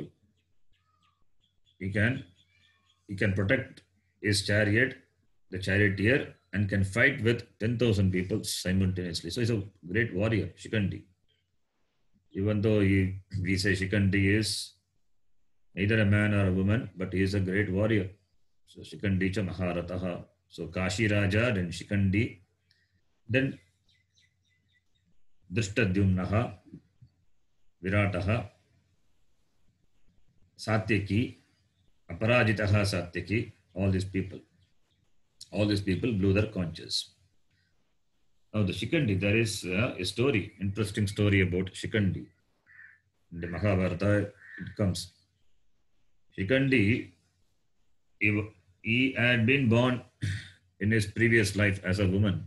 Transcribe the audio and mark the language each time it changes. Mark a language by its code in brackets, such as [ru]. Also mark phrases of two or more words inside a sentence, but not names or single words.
[en] He can protect his chariot, the charioteer, and can fight with 10,000 people simultaneously. So he's a great warrior, Shikandi. Even though we say Shikandi is neither a man or a woman, but he is a great warrior. So Shikandi cha Maharataha. So Kashi Raja, then Shikandi, then Drishtadyumnaha, Virataha, Satyaki, Aparajitaha Satyaki, all these people blew their conches. Now the Shikandi, there is a story, interesting story about Shikandi. In the Mahabharata, it comes. Shikandi, he had been born in his previous life as a woman.